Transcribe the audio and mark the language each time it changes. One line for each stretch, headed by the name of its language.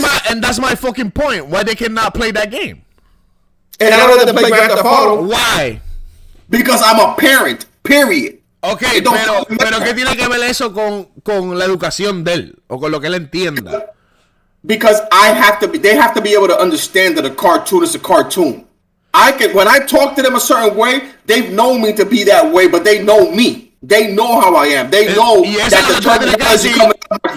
English: And that's my fucking point. Why they cannot play that game? And I don't let them play Grand Theft Auto. Why? Because I'm a parent. Period.
Spanish: Okay, pero ¿qué tiene que ver eso con la educación de él o con lo que él entienda?
English: Because they have to be able to understand that a cartoon is a cartoon. When I talk to them a certain way, they've known me to be that way, but they know me. They know how I am. They know that the terminology coming out.